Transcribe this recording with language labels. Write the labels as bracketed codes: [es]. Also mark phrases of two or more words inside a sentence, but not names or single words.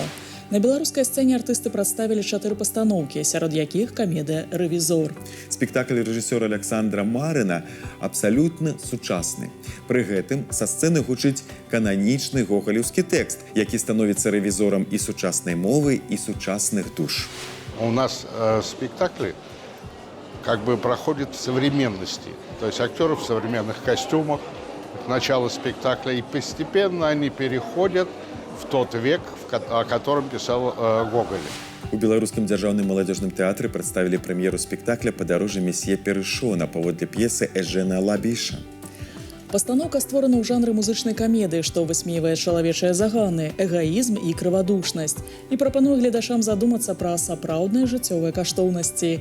[be] На беларускай сцэне артысты прадставілі 4 пастаноўкі, сярод якіх камедыя «Рэвізор». Спектакль рэжысёра Александра Марына абсалютна сучасны. Пры гэтым са сцэны гучыць кананічны гогалеўскі тэкст, які становіцца рэвізорам і сучаснай мовы, і сучасных душ. [ru] У нас спектакли проходят в современности. То есть актеры в современных костюмах, начало спектакля, и постепенно они переходят в тот век, о котором писал Гоголь. [be] У беларускім дзяржаўным маладзёжным тэатры прадставілі прэм'еру спектакля «Падарожжа месье Перышона» паводле п'есы Эжена Лабіша. Пастаноўка створана ў жанры музычнай камедыі, што высмейвае чалавечыя заганы, эгаізм і крывадушнасць і прапануе гледачам задумацца пра сапраўдныя жыццёвыя каштоўнасці.